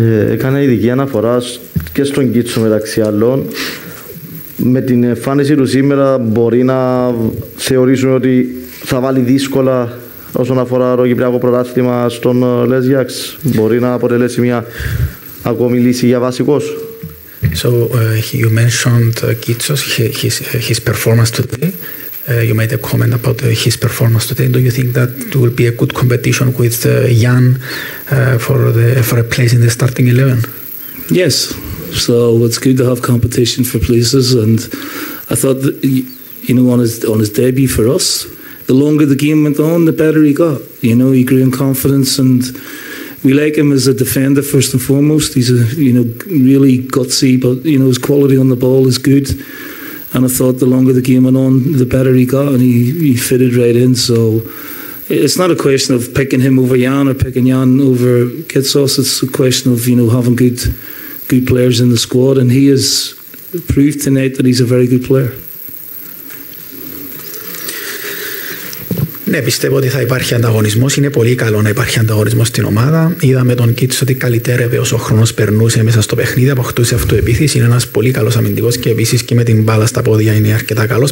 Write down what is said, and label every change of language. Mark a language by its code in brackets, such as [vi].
[el] Έκανα ειδική αναφορά και στον Κίτσο μεταξύ άλλων. Με την εμφάνιση του σήμερα μπορεί να θεωρήσουμε ότι θα βάλει δύσκολα όσον αφορά το Κυπριακό πρωτάθλημα στον Λεζιάξ. Μπορεί να αποτελέσει μια ακόμη λύση για βασικός. [en] So you mentioned Kitsos, his performance today. You made a comment about his performance today. Do you think that it will be a good competition with Jan for a place in the starting 11? Yes. So it's good to have competition for places, and I thought that, you know, on his debut for us, the longer the game went on, the better he got. You know, he grew in confidence, and we like him as a defender first and foremost. He's a, you know, really gutsy, but you know, his quality on the ball is good. And I thought the longer the game went on, the better he got, and he fitted right in. So it's not a question of picking him over Jan or picking Jan over Kitsos. It's a question of, you know, having good players in the squad, and he has proved tonight that he's a very good player. [el] Ναι, πιστεύω ότι θα υπάρχει ανταγωνισμός. Είναι πολύ καλό να υπάρχει ανταγωνισμός στην ομάδα. Είδαμε τον Κίτσο ότι καλυτέρευε όσο ο χρόνος περνούσε μέσα στο παιχνίδι, αποκτούσε αυτοεπίθεση. Είναι ένας πολύ καλός αμυντικός και επίσης και με την μπάλα στα πόδια είναι αρκετά καλός.